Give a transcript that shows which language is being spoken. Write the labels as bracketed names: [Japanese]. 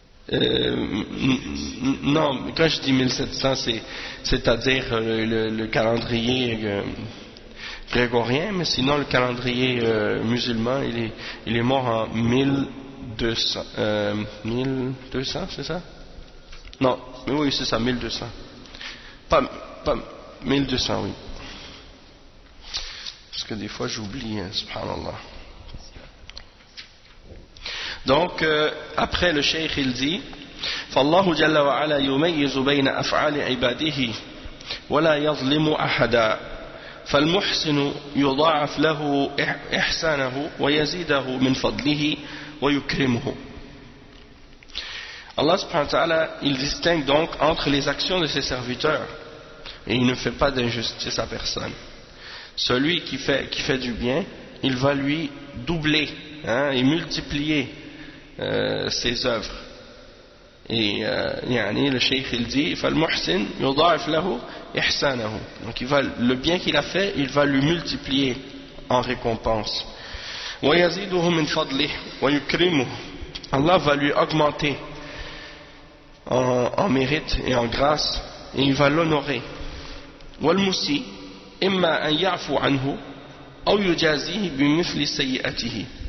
[French] Non, quand je dis 1700, c'est-à-dire le calendrier grégorien, mais sinon le calendrier musulman, il est mort en 1200. 1200, c'est ça? Non, mais oui, c'est ça, 1200. Pas 1200, oui. Parce que des fois j'oublie, subhanallah. Donc, après le cheikh il dit [Arabic] فالله جل وعلا يميز بين أفعال عباده ولا يظلم أحدا فالمحسن يضاعف له إحسانه ويزيده من فضله ويكرمه. [French] Allah subhanahu wa ta'ala, il distingue donc entre les actions de ses serviteurs et il ne fait pas d'injustice à personne. Celui qui fait du bien, il va lui doubler et multiplier ses œuvres. Et le cheikh il dit [Arabic] فالمحسن يضاعف له إحسانه. [French] Donc le bien qu'il a fait, il va lui multiplier en récompense. [Arabic] ويزيده من فضله ويكرمه. [French] Allah va lui augmenter en mérite et en grâce, et il va l'honorer. [Arabic] والمسيء إما أن يعفو عنه أو يجازيه بمثل سيئته.